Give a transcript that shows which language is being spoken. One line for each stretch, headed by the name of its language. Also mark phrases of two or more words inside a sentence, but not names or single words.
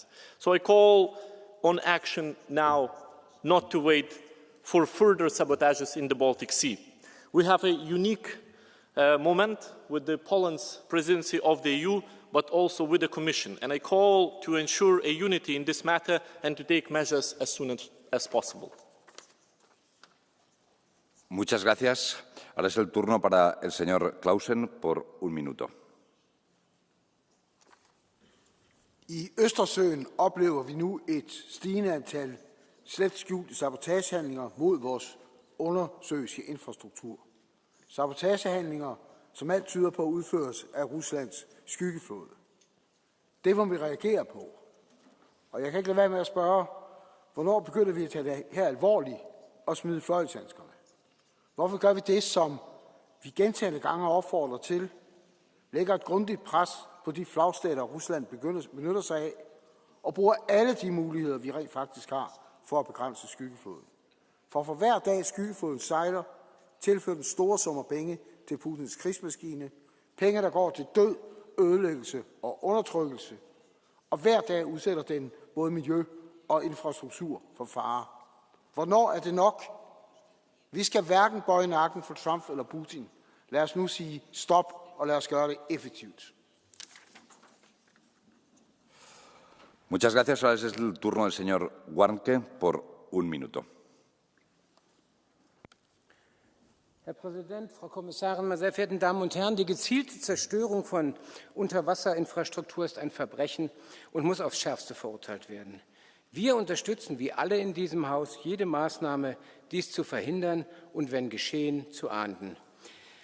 English: So I call on action now, not to wait for further sabotages in the Baltic Sea. We have a unique moment with the Poland's presidency of the EU, but also with the Commission. And I call to ensure a unity in this matter and to take measures as soon as possible.
Spanish: Muchas gracias. Ahora es el turno para el señor Clausen por un minuto.
Danish: I Østersøen oplever vi nu et stigende antal slet skjulte sabotagehandlinger mod vores undersøiske infrastruktur. Sabotagehandlinger, som alt tyder på udføres af Ruslands skyggeflåde. Det må vi reagere på. Og jeg kan ikke lade være med at spørge, hvornår begynder vi at tage det her alvorligt og smide fløjlshandskerne? Hvorfor gør vi det, som vi gentagne gange opfordrer til, lægger et grundigt pres på de flagstater, Rusland benytter sig af, og bruger alle de muligheder, vi rent faktisk har for at begrænse skyggeflåden. For hver dag skyggeflåden sejler, tilfører den store summer penge til Putins krigsmaskine, penge, der går til død, ødelæggelse og undertrykkelse, og hver dag udsætter den både miljø og infrastruktur for fare. Hvornår er det nok? Vi skal hverken bøje nakken for Trump eller Putin. Lad os nu sige stop, og lad os gøre det effektivt.
Spanish: Muchas gracias. Ahora es el turno del señor Warnke por un minuto.
German: Herr Präsident, Frau Kommissarin, meine sehr verehrten Damen und Herren! Die gezielte Zerstörung von Unterwasserinfrastruktur ist ein Verbrechen und muss aufs Schärfste verurteilt werden. Wir unterstützen, wie alle in diesem Haus, jede Maßnahme, dies zu verhindern und, wenn geschehen, zu ahnden.